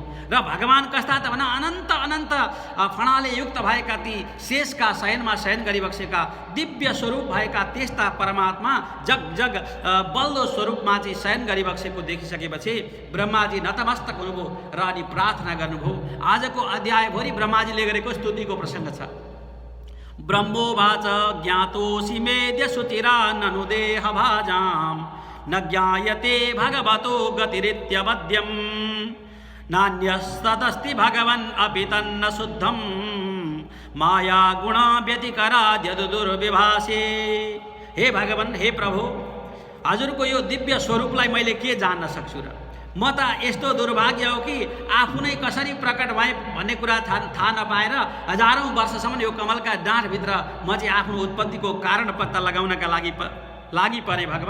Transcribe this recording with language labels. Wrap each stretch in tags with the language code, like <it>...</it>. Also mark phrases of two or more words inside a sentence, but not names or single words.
<ne>र भगवान कस्ता त भन, अनन्त अनन्त फणाले युक्त भएका ती शेषका शयनमा शयन गरिबक्सेका दिव्य स्वरूप भएका त्यस्ता परमात्मा जग जग बल्दो स्वरूपमा चाहिँ शयन गरिबक्सेको देखिसकेपछि ब्रह्माजी नतमस्तक हुनुभयो र अनि प्रार्थना गर्नुभयो। आजको अध्यायभरि ब्रह्माजीले गरेको स्तुतिको प्रसङ्ग छ।</ne> <sa>ब्रह्मोवाच ज्ञातोऽसि मेद्य सुचिरा ननु देह भाजाम न ज्ञायते भगवतो गतिरित्यवद्यम् नान्यस्तदस्ति भगवन् अपि तन्न शुद्धम् माया गुणा व्यतिकराद्यदु दुर्विभासे।</sa> <ne>हे भगवान, हे प्रभु, हजुरको यो दिव्य स्वरूपलाई मैले के जान्न सक्छु र? म त यस्तो दुर्भाग्य हो कि आफू नै कसरी प्रकट भए भन्ने कुरा थाहा नपाएर हजारौँ वर्षसम्म यो कमलका डाँठभित्र म चाहिँ आफ्नो उत्पत्तिको कारण पत्ता लगाउनका लागि परे भगवान।</ne>